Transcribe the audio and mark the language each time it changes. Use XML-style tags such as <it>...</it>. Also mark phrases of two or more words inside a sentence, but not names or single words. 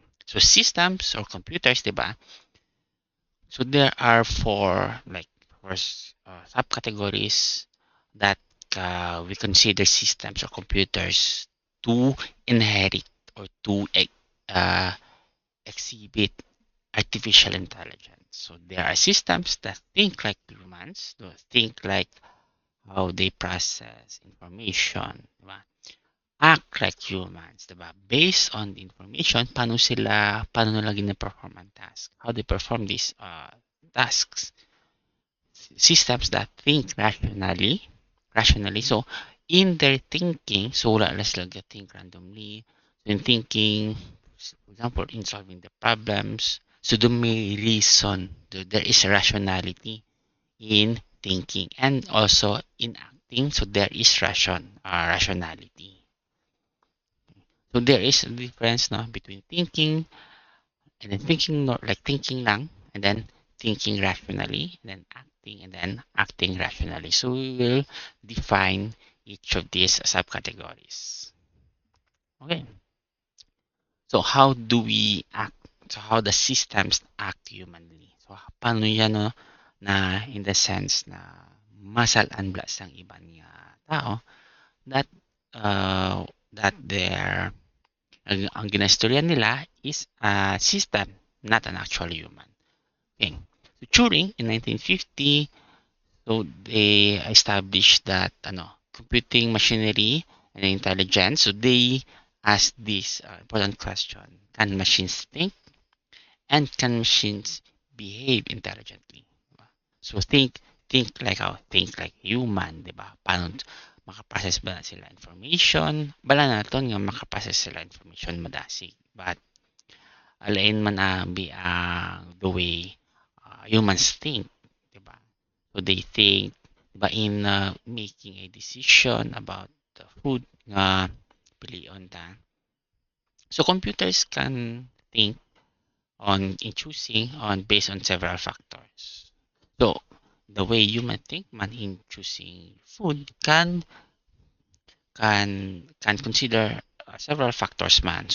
<en>So systems or computers, diba? So there are four subcategories that we consider systems or computers to inherit or to uh, exhibit artificial intelligence. So there are systems that think like humans, that think like how they process information, diba? Act like humans, diba? Based on the information,</en> <hil>paano nila gina-perform ang task,</hil> <en>how they perform these tasks. Systems that think rationally. So in their thinking, so</en> <hil>wala lang sila</hil> <en>think randomly. So in thinking, for example, in solving the problems, so there may reason, there is rationality in thinking, and also in acting, so there is rationality. So there is a difference between thinking and then thinking not like thinking lang, and then thinking rationally, and then acting rationally. So we will define each of these subcategories. Okay. So how do we act? So how the systems act humanly? So</en> <hil>paano yan na</hil> <en>in the sense</en> <hil>na masal-anblas ang ibang tao</hil> <en>that that their</en> <hil>ang ginastorya nila</hil> <en>is a system, not an actual human. Okay. So Turing in 1950, so they established that computing machinery and intelligence. So they asked this important question: Can machines think? And can machines behave intelligently? So think like human,</en> <hil>di ba? Paano makaprocess ba sila information? Bala naton nga makaprocess sila information madasig.</hil> <en>But</en> <hil>alain man</hil> <en>be the way humans think, di ba? So they think,</en> <hil>di ba,</hil> <en>in making a decision about the food</en> <hil>nga pilion ta.</hil> <en>So computers can think on in choosing on based on several factors. So the way human think man in choosing food can consider several factors man.</en>